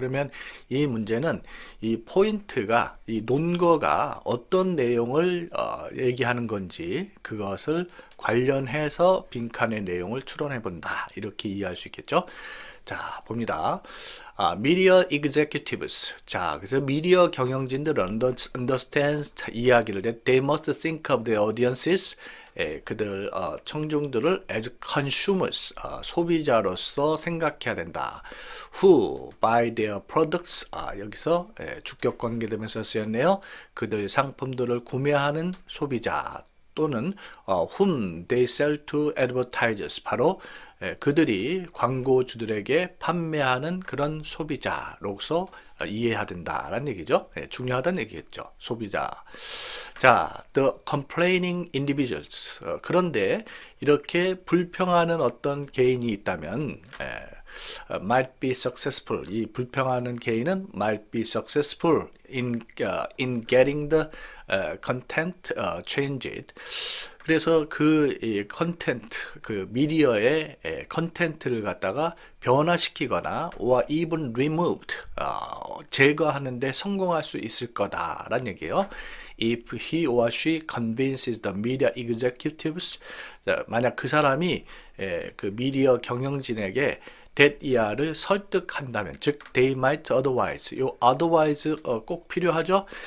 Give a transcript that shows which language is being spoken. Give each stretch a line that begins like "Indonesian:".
Korean: 그러면 이 문제는 이 포인트가, 이 논거가 어떤 내용을 얘기하는 건지 그것을 관련해서 빈칸의 내용을 추론해 본다, 이렇게 이해할 수 있겠죠. 자, 봅니다.
English: Media executives.
Korean: 자, 그래서 미디어 경영진들은 understand, 이야기를 해.
English: They must think of their audiences.
Korean: 그들 청중들을
English: as consumers,
Korean: 소비자로서 생각해야 된다.
English: Who buy their products.
Korean: 여기서 주격 관계되면서 쓰였네요. 그들 상품들을 구매하는 소비자. 또는
English: whom they sell to advertisers,
Korean: 바로 그들이 광고주들에게 판매하는 그런 소비자로서 이해해야 된다라는 얘기죠. 중요하다는 얘기겠죠. 소비자. 자,
English: the complaining individuals.
Korean: 그런데 이렇게 불평하는 어떤 개인이 있다면
English: might be successful.
Korean: 이 불평하는 개인은
English: might be successful in getting the content changed.
Korean: 그래서 그 컨텐트, 그 미디어의 컨텐트를 갖다가 변화시키거나
English: or even removed,
Korean: 제거하는데 성공할 수 있을 거다라는 얘기예요.
English: If he or she convinces the media executives,
Korean: 만약 그 사람이 그 미디어 경영진에게
English: that year
Korean: 를 설득한다면, 즉
English: they might otherwise,
Korean: 요 otherwise 꼭 필요하죠.